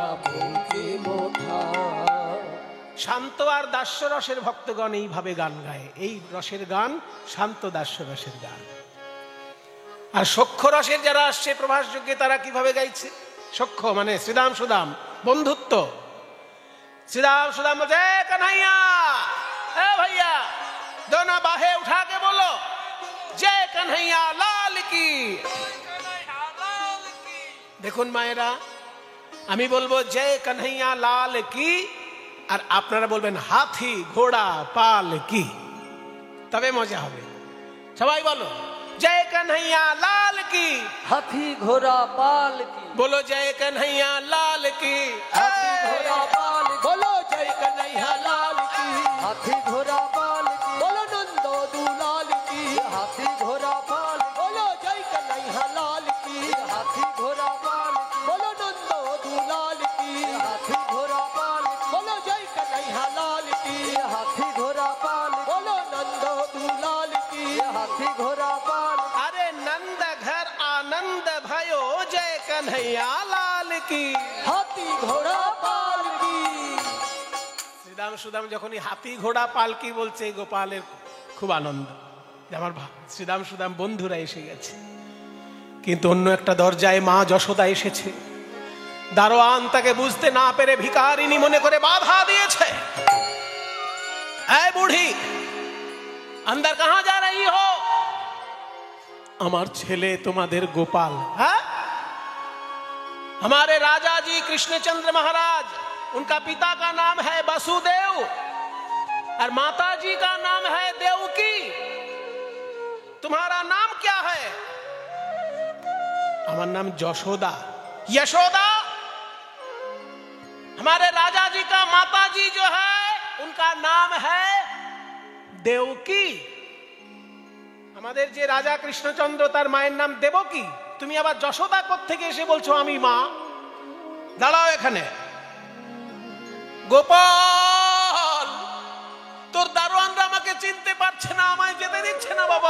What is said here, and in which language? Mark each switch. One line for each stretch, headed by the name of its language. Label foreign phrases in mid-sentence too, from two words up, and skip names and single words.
Bangla: ভঙ্গি মোথা। শান্ত আর দাস্য রসের ভক্তগণ এইভাবে গান গায়। এই রসের গান শান্ত দাস্য রসের গান। আর সখ্য রসের যারা আসছে প্রভাস যজ্ঞে তারা কিভাবে গাইছে? সখ্য মানে শ্রীদাম সুদাম, বন্ধুত্ব।
Hindi: श्रीदाम सुदाम बजे कन्हैया, ए भैया दोनों बाहें उठा के बोलो जय कन्हैया लाल की।
Bangla: দেখুন মায়েরা, আমি বলবো
Hindi: जय कन्हैया लाल की,
Bangla: আর আপনারা বলবেন
Hindi: हाथी घोड़ा पाल की,
Bangla: তবে মজা হবে। সবাই বলো
Hindi: जय कन्हैया लाल की। हाथी घोड़ा पाल की, बोलो जय कन्हैया लाल की। हाथी घोड़ा पाल की, बोलो जय कन्हैया लाल की। हाथी घोड़ा पाल की, बोलो नंदो दुलाल की। हाथी घोड़ा पाल की, बोलो जय कन्हैया लाल की। हाथी घोड़ा पाल की, बोलो नंदो दुलाल की। हाथी घोड़ा पाल की, बोलो जय कन्हैया लाल की। हाथी घोड़ा पाल की, बोलो नंदो दुलाल की। हाथी घोड़ा पाल की। अरे नंद घर आनंद भयो जय कन्हैया लाल की। हाथी घोड़ा पाल की।
Bangla: শ্রীদাম সুদাম যখনই হাতি ঘোড়া পালকি বলছে, গোপালের খুব আনন্দ যে আমার শ্রীদাম সুদাম বন্ধুরা এসে গেছে। কিন্তু অন্য একটা দরজায় মা যশোদা এসেছে। দারোয়ান তাকে বুঝতে না পেরে ভিখারিনী মনে করে বাধা দিয়েছে। এই বুড়ি,
Hindi: अंदर कहां जा रही हो?
Bangla: আমার ছেলে তোমাদের গোপাল। হ্যাঁ,
Hindi: हमारे राजा जी कृष्णचंद्र महाराज, उनका पिता का नाम है वसुदेव और माता जी का नाम है देवकी। तुम्हारा नाम क्या है? हमारा नाम यशोदा। यशोदा, हमारे राजा जी का माता जी जो है उनका नाम है देवकी।
Bangla: আমাদের যে রাজা কৃষ্ণচন্দ্র তার মায়ের নাম দেবকী। তুমি আবার যশোদা কোত্থেকে এসে বলছো আমি মা? দাঁড়াও এখানে। গোপাল, তোর দারোয়ানরা আমাকে চিনতে পারছে না, আমায় যেতে দিচ্ছে না বাবা।